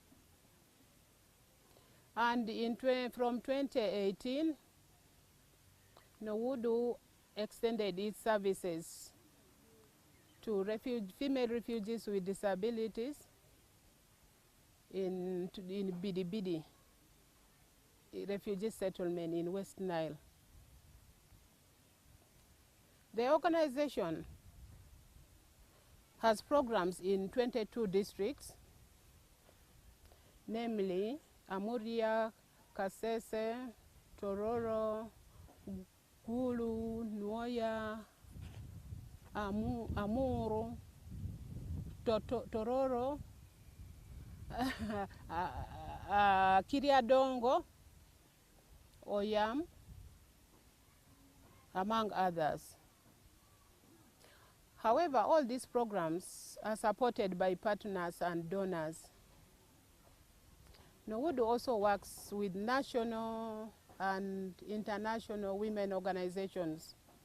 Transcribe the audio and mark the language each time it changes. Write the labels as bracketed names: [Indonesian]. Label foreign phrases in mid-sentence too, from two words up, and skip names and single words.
[English] And from 2018, NWUD extended its services to female refugees with disabilities in Bidibidi refugee settlement in West Nile. The organization has programs in 22 districts, namely Amuria, Kasese, Tororo, Gulu, Nuoya, Amuru, Tororo, Kiriadongo, Oyam, among others. However, all these programs are supported by partners and donors. NWUD also works with national and international women organizations.